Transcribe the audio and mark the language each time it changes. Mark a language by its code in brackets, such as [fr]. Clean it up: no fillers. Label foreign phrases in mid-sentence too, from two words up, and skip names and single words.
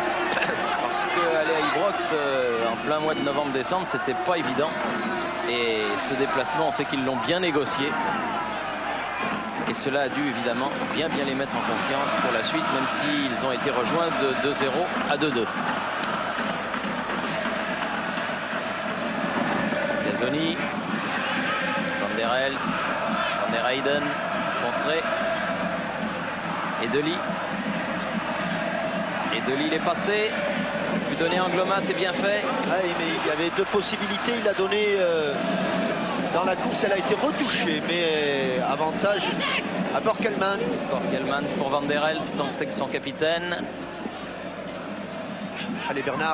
[fr] Parce qu'aller à Ibrox en plein mois de novembre-décembre, c'était pas évident. Et ce déplacement, on sait qu'ils l'ont bien négocié. Et cela a dû évidemment bien les mettre en confiance pour la suite, même s'ils ont été rejoints de 2-0 à 2-2. Casoni, Van der Elst, Van der Heyden, contré. Edeli. Edeli, il est passé. Lui donner Angloma, c'est bien fait. Ah, mais il y avait deux possibilités. Il a donné dans la course, elle a été retouchée, mais avantage à Borkelmans. Borkelmans pour Van der Elst, on sait que son capitaine. Allez Bernard.